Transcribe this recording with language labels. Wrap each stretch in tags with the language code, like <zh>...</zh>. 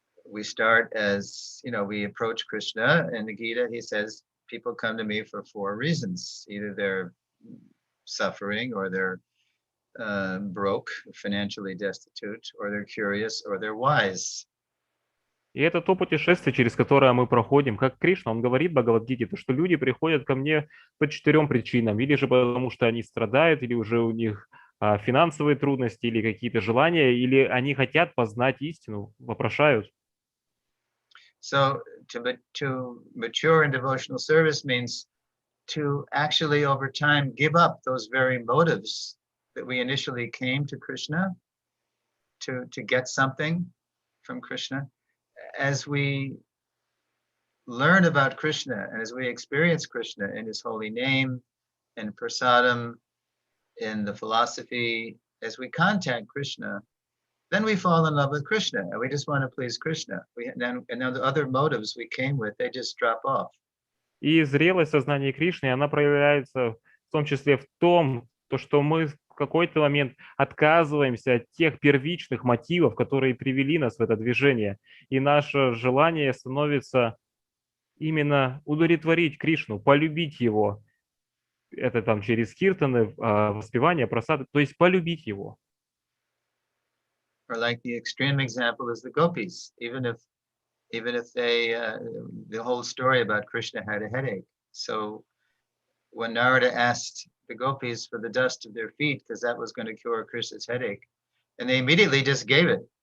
<en>We start as, we approach Krishna. In the Gita, he says, people come to me for 4 reasons. Either they're suffering, or they're broke, financially destitute, or they're curious, or they're wise.</en> <ru>И это то путешествие, через которое мы проходим. Как Кришна, он говорит в Бхагавад-гите, то, что люди приходят ко мне по 4 причинам. Или же потому, что они страдают, или уже у них финансовые трудности или какие-то желания, или они хотят познать истину, вопрошают.</ru> <en>So to mature in devotional service means to actually over time give up those very motives that we initially came to Krishna to get something from Krishna. As we learn about Krishna and as we experience Krishna in his holy name, in prasadam, in the philosophy, as we contact Krishna, then we fall in love with Krishna and we just want to please Krishna. And then the other motives we came with, they just drop off.</en> <ru>И зрелость сознания Кришны, она проявляется в том числе в том, что мы в какой-то момент отказываемся от тех первичных мотивов, которые привели нас в это движение. И наше желание становится именно удовлетворить Кришну, полюбить его. Это там через киртаны, воспевание, просады, то есть полюбить его.</ru> <en>Or like the extreme example is the gopis, even if they, the whole story about Krishna had a headache. So when Narada asked the gopis for the dust of their feet, because that was going to cure Krishna's headache, and they immediately just gave it.</en>